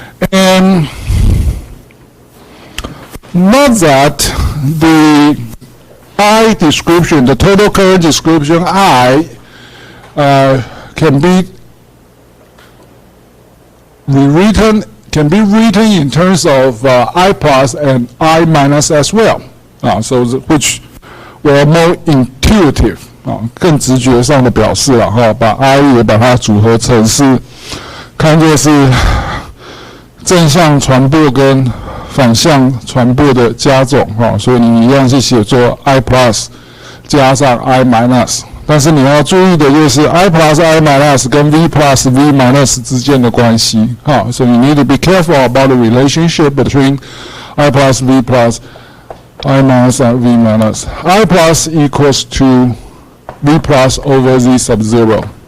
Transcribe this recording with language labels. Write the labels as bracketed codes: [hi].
[en] And note that the I description, the total current description I, can be written in terms of I plus and I minus as well. Which were more intuitive [zh] 更直觉上的表示了把 I 也把它组合成是看作是正向传播跟反向传播的加总所以你一样是写作 I plus 加上 I minus。但是你要注意的就是 I plus I minus 跟 V plus V minus 之间的关系 [en] So you need to be careful about the relationship between I plus V plus I minus and V minus. I plus equals to V plus over Z sub 0.